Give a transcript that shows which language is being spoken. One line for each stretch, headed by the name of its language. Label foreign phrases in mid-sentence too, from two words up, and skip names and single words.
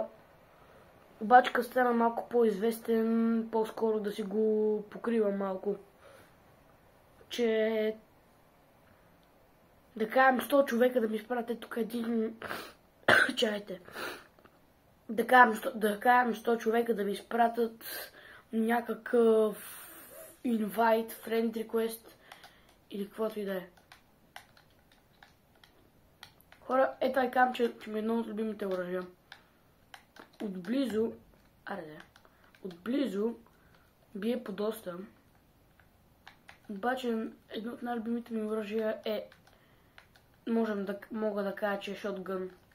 Bulgarian: Обаче като стана малко по-известен, по-скоро да си го покривам малко. Че... Да кажем 100 човека да ми изпратят тук един... Чайте. Да кажем 100 човека да ми изпратят някакъв
English: invite, friend request
Bulgarian: или каквото и да е. Хора, ето и казвам, че ми е едно от любимите оръжия. Отблизо, отблизо бие по доста. Обаче едно от най-любимите ми оръжия е, мога да кажа, че е шотгън.